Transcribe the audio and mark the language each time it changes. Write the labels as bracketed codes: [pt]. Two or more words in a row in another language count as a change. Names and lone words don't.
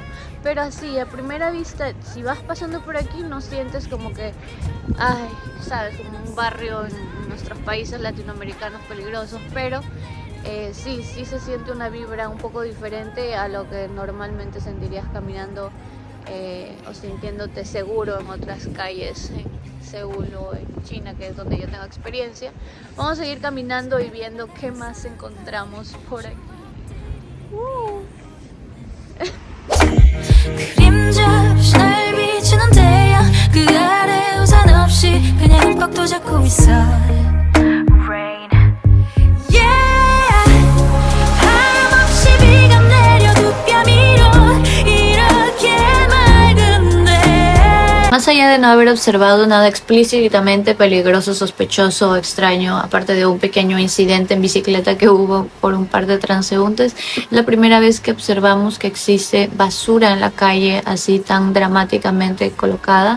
[es] Pero así, a primera vista, si vas pasando por aquí, no sientes como que, ay, sabes, como un barrio en nuestros países latinoamericanos peligrosos, pero sí se siente una vibra un poco diferente a lo que normalmente sentirías caminando o sintiéndote seguro en otras calles en Seúl o en China, que es donde yo tengo experiencia. Vamos a seguir caminando y viendo qué más encontramos por aquí. [ko] 그림자 없이 날 비추는 태양 그 아래 우산 없이 그냥 흠뻑 도잡고 있어 [en] Rain Yeah [ko] 하염없이 비가 내려 두 뺨 위로 이렇게 맑은데. [es] Más allá de no haber observado nada explícitamente peligroso, sospechoso o extraño, aparte de un pequeño incidente en bicicleta que hubo por un par de transeúntes, la primera vez que observamos que existe basura en la calle así tan dramáticamente colocada.